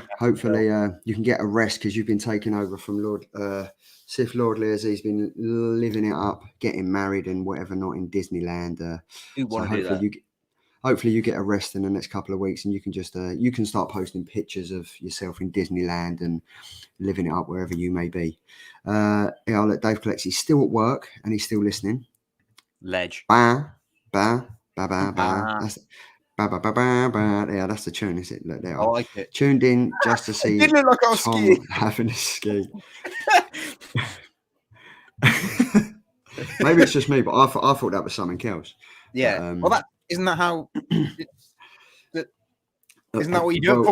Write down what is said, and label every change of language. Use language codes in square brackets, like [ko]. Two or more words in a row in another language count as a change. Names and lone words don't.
[en] Hopefully you can get a rest because you've been taking over from Sif Lordley as he's been living it up, getting married and whatever not in Disneyland. Hopefully you get a rest in the next couple of weeks and you can just you can start posting pictures of yourself in Disneyland and living it up wherever you may be. I'll let Dave collects. He's still at work and he's still listening. Ledge. Ba, ba, ba, ba, ba. That's ba, ba, ba, ba, ba. Yeah, that's the tune, is it? Look, there. I like it. Tuned in just to see It did look like I was Tom skiing. having a ski. Maybe it's just me, but I thought that was something else. Yeah. But, Well, isn't that how? Isn't that what you do at